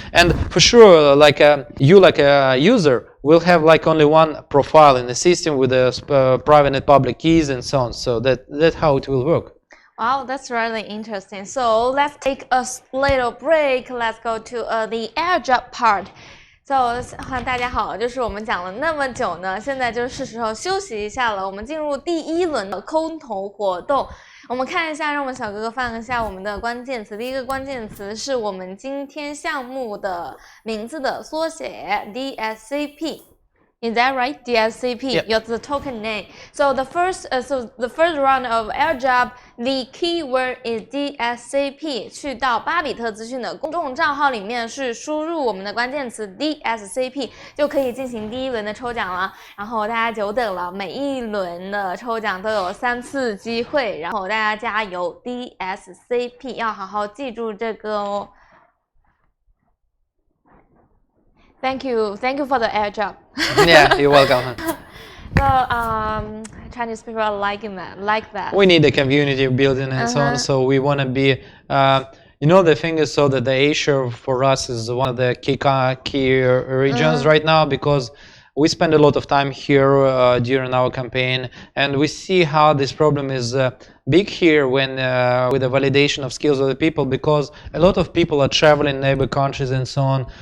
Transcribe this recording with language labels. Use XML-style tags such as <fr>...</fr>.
<en>And for sure, you like a user will have like only one profile in the system with the private and public keys and so on. So that's how it will work. Wow, that's really interesting. So let's take a little break. Let's go to the airdrop part.</en> <zh>So 大家好，就是我们讲了那么久呢，现在就是时候休息一下了。我们进入第一轮的空投活动，我们看一下，让我们小哥哥放一下我们的关键词。第一个关键词是我们今天项目的名字的缩写 DSCP。</zh> <en>Is that right? DSCP. Yep. Your the token name. So the first round of airdrop, the keyword is DSCP.</en> <zh>去到巴比特资讯的公众账号里面是输入我们的关键词 DSCP 就可以进行第一轮的抽奖了。然后大家久等了，每一轮的抽奖都有3次机会，然后大家加油 DSCP 要好好记住这个哦。</zh> <en>Thank you for the airdrop. Yeah, you're welcome. So Chinese people are like that. We need a community building and so on. So we want to be, you know, the thing is so that the Asia for us is one of the key regions right now, because we spend a lot of time here during our campaign, and we see how this problem is big here when with the validation of skills of the people, because a lot of people are traveling neighbor countries and so on.</en>